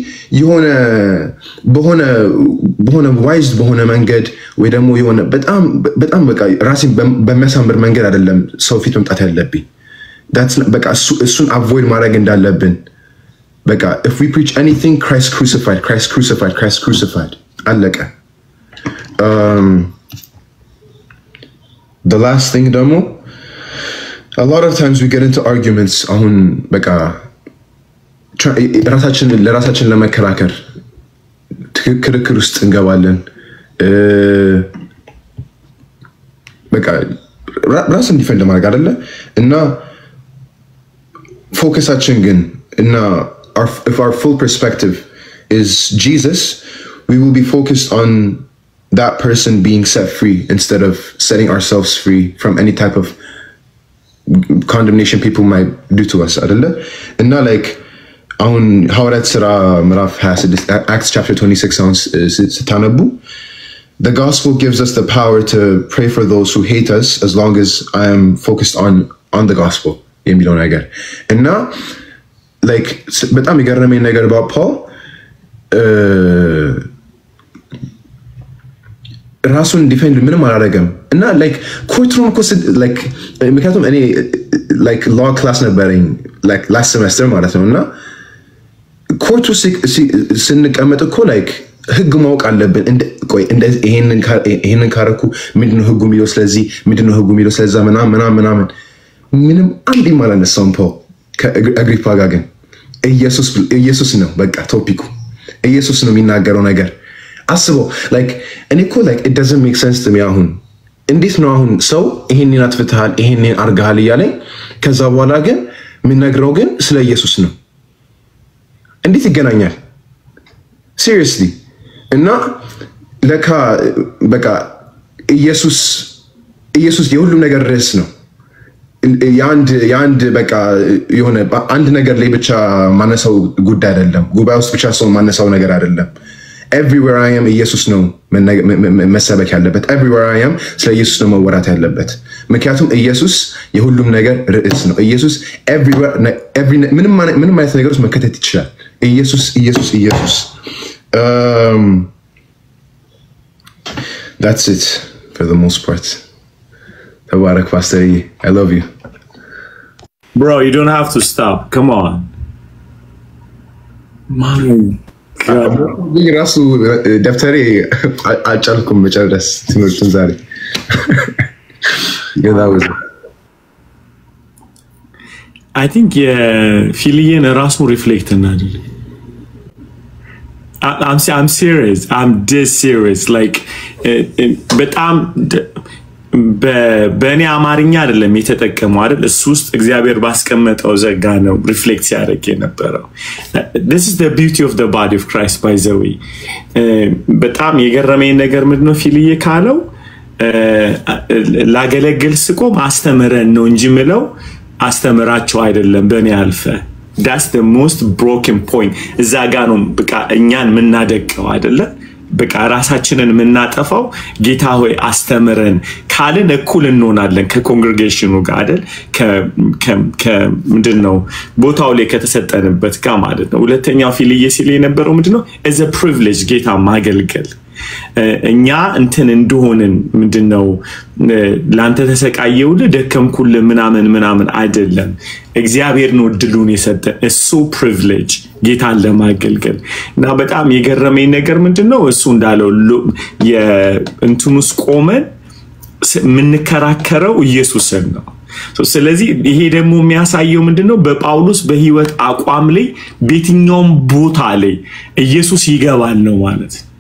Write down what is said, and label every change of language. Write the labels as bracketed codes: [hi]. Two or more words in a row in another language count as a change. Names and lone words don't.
[am] በሆነ ዋይዝ በሆነ መንገድ ወይ ደግሞ የሆነ በጣም በቃ ራሴን በሚያሳምር መንገድ አይደለም ሰው ፊት መምጣት ያለብኝ በቃ እሱን አቮይድ ማድረግ እንዳለብን በቃ [en] if we preach anything Christ crucified [am] አለቀ [en] the last thing ደግሞ a lot of times we get into arguments [am] አሁን በቃ ለራሳችን ለመከራከር ክርክር ውስጥ እንገባለን በቃ ራስን ዲፌንድ ማድረግ አይደለ እና ፎከሳችን ግን እና [en] if our full perspective is Jesus we will be focused on that person being set free instead of setting ourselves free from any type of condemnation people might do to us [am] አይደለ እና [en] like [am] አሁን ሐዋርያት ሥራ ምዕራፍ 26 [en] Acts chapter 26 [am] አሁን ስታነቡ [en] the gospel gives us the power to pray for those who hate us as long as I am focused on the gospel [am] የሚለው ነገር እና [en] like [am] በጣም የገረመኝ ነገር [en] about Paul [am] ራሱን ዲፌንድ ምንም አላደረገም እና like ኮርትሩም እኮ like ምክንያቱም እኔ like [en] law class [am] ነበረኝ like [en] last semester [am] ማለት ነውና ኮርቱ ስንቀመጥ እኮ like ህግ ማወቅ አለብን እንደ ይሄንን ካረኩ ምንድነው ህጉ የሚለው ስለዚህ ምንድነው ህጉ የሚለው ስለዛ ምናምን ምንም አንድ ማላነሳው ፖል ከአግሪፓ ጋር ግን ኢየሱስ ነው በቃ ቶፒኩ ኢየሱስ ነው የሚናገረው ነገር አስበው like እኔ እኮ like [en] it doesn't make sense to me [am] አሁን እንዴት ነው አሁን ሰው ይሄንን አትፍታል ይሄንን አርጋሃል ይያለኝ ከዛ በኋላ ግን የሚነግረው ግን ስለ ኢየሱስ ነው እንዴት ይገናኛል seriously እና ለካ በቃ ኢየሱስ የሁሉም ነገር ርዕስ ነው ያንድ በቃ የሆነ አንድ ነገር ላይ ብቻ ማነሳው ጉዳይ አይደለም ጉባኤ ውስጥ ብቻ ሰው ማነሳው ነገር አይደለም [en] everywhere I am [am] ኢየሱስ ነው መሰበክ ያለበት [en] everywhere I am [am] ስለ ኢየሱስ ነው መወራት ያለበት ምክንያቱም ኢየሱስ የሁሉም ነገር ርዕስ ነው ኢየሱስ ምንም አይነት ነገር ውስጥ መከተት ይችላል ኢየሱስ [en] that's it for the most part Tabarak Pastor I love you bro you don't have to stop come on man [am] ራሱ ደፍተሬ አልቻልኩም መጨረስ ትምህርቱን ዛሬ [en] I think [am] የፊልየን ራሱ ሪፍሌክት እናድርግ [en] I'm serious I'm dead serious [am] like በጣም በእኔ አማርኛ አይደለም የተጠቀመው አይደል እሱ ውስጥ እግዚአብሔር ባስቀመጠው ዘጋ ነው ሪፍሌክት ያደርግ የነበረው [en] this is the beauty of the body of Christ by the way [am] በጣም የገረመኝ ነገር ምንድነው ፊልዬ ካለው ላገለግል ስቆም አስተምረን ነው እንጂ ምለው አስተምራቸው አይደለም በእኔ አልፈ [en] that's the most broken point [am] እዛ ጋር ነው በቃ እኛን ምናደቀው አይደለ በቃ ራሳችንን ምናጠፋው ጌታ ሆይ አስተምረን ካልን እኩል እንሆናለን ከኮንግሪጌሽኑ ጋር አይደል ምንድነው ቦታው ላይ ከተሰጠንበት ጋር ማለት ነው ሁለተኛው ፊልዬ ሲል የነበረው ምንድነው [en] as a privilege [am] ጌታ ማገልገል እኛ እንትን እንደሆነን ምንድነው ላንተ ተሰቃየውል ደከምኩል ምናምን አይደለም እግዚአብሔር ነው ድሉን የሰጠ እሱ privilege ጌታን ለማገልገል እና በጣም የገረመኝ ነገር ምንድነው እሱ እንዳለው የእንቱንስ ቆመን ምንከራከረው ኢየሱስን ነው ስለዚህ ይሄ ደግሞ የሚያሳየው ምንድነው በጳውሎስ በህይወት አቋም ላይ በየትኛውም ቦታ ላይ ኢየሱስ ይገባል ነው ማለት